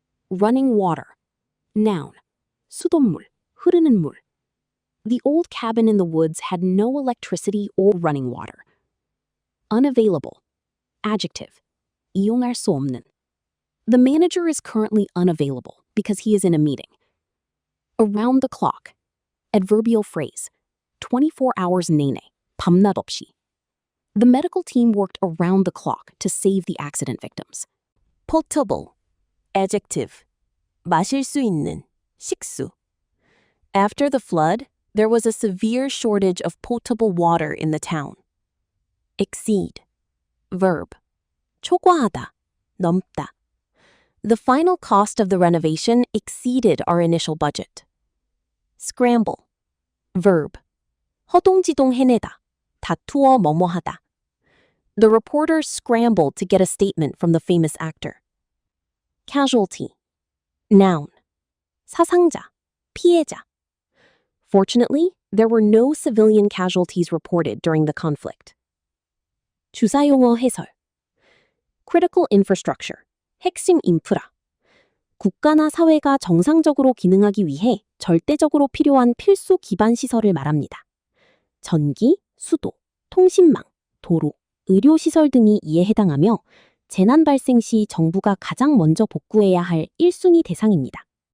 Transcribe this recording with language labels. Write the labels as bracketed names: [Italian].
[English] Running water. Noun. [Korean] 수돗물, 흐르는 물. [English] The old cabin in the woods had no electricity or running water. Unavailable. Adjective. [Korean] 이용할 수 없는. [English] The manager is currently unavailable because he is in a meeting. Around the clock. Adverbial phrase. 24 hours [Korean] 내내, 밤낮 없이. [English] The medical team worked around the clock to save the accident victims. Potable. Adjective. [Korean] 마실 수 있는, 식수. [English] After the flood, there was a severe shortage of potable water in the town. Exceed. Verb. [Korean] 초과하다, 넘다. [English] The final cost of the renovation exceeded our initial budget. Scramble. Verb. [Korean] 허동지동 해내다, 다투어 뭐뭐하다. [English] The reporter scrambled to get a statement from the famous actor. Casualty. Noun. [Korean] 사상자, 피해자. [English] Fortunately, there were no civilian casualties reported during the conflict. [Korean] 주사용어 해설. [English] Critical infrastructure, [Korean] 핵심 인프라. 국가나 사회가 정상적으로 기능하기 위해 절대적으로 필요한 필수 기반 시설을 말합니다. 전기, 수도, 통신망, 도로, 의료시설 등이 이에 해당하며 재난 발생 시 정부가 가장 먼저 복구해야 할 1순위 대상입니다.